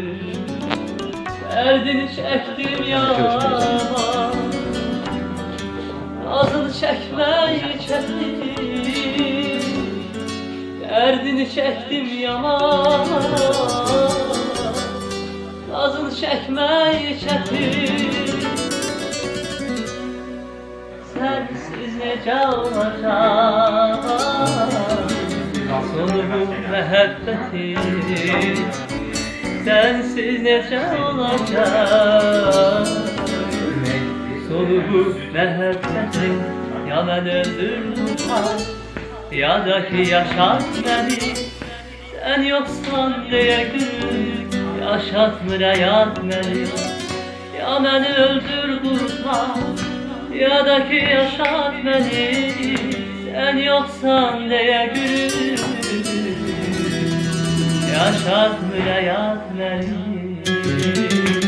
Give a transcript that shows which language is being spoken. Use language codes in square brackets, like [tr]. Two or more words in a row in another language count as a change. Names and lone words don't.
[tr] Derdini çektim yana, nazını çekmeyi çektim. Derdini çektim yana, nazını çekmeyi çektim. [az] Sensiz necə olacaq sonu bu məhəbbətin? Sensiz necə olacaq sonu bu məhəbbətin? Ya mən öldürdüm, ya da ki yaşat məni. [tr] Sen yoksan [az] deyə gül, yaşatmır həyat məni. Ya məni öldür qurtar, ya da ki yaşat beni. [tr] Sen yoksan diye gül, yaşatmır hayat beni.